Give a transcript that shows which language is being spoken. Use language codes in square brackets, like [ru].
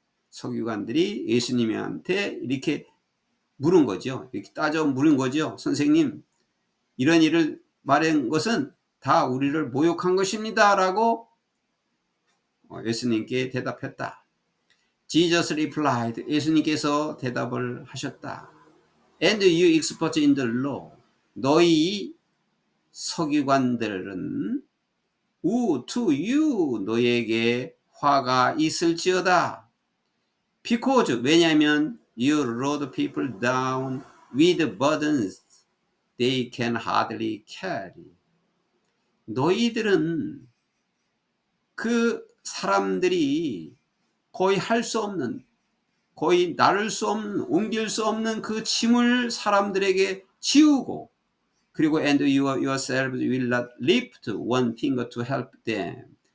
[ko] 서기관들이 예수님한테 이렇게 물은 거죠. 이렇게 따져 물은 거죠. 선생님, 이런 일을 말한 것은 다 우리를 모욕한 것입니다. 라고 예수님께 대답했다. [en] Jesus replied, [ko] 예수님께서 대답을 하셨다. [en] And you expert in the law, [ko] 너희 서기관들은 [en] Woe to you, [ko] 너희에게 화가 있을지어다. [en] Because, [ko] 왜냐하면 [en] you load people down with burdens they can hardly carry. [ko] 너희들은 그 사람들이 거의 할 수 없는, 거의 나를 수 없는, 옮길 수 없는 그 짐을 사람들에게 지우고, 그리고 [en] and you yourselves will not lift one finger to help them.